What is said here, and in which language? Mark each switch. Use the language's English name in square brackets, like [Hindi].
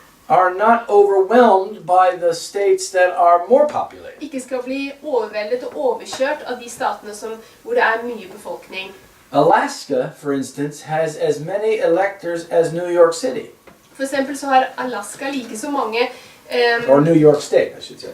[English] are not overwhelmed by the states that are more populated. [Norwegian] ikke skal bli overveldet og overkjørt av de statene hvor det er mye befolkning. [English] Alaska, for instance, has as many electors as New York City. [Norwegian] For eksempel så har Alaska like så mange [English] Or New York State, I should say.